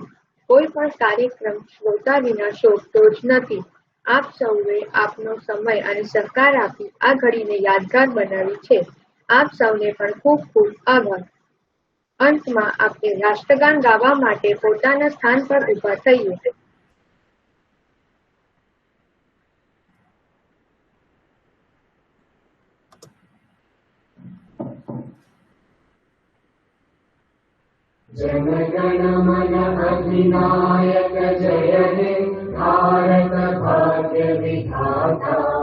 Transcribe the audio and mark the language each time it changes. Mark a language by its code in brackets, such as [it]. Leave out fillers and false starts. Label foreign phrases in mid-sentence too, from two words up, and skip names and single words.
[gu] કોઈ પણ કાર્યક્રમ શ્રોતા વિના શોભતો જ નથી. આપ સૌએ આપનો સમય અને સહકાર આપી આ ઘડીને યાદગાર બનાવી છે. આપ સૌને પણ ખૂબ ખૂબ આભાર. અંતમાં આપણે રાષ્ટ્રગાન ગાવા માટે પોતાના સ્થાન પર ઊભા થઈએ. [bn] জন গণ মন অধিনায়ক জয় হে ভারত ভাগ্য বিধাতা।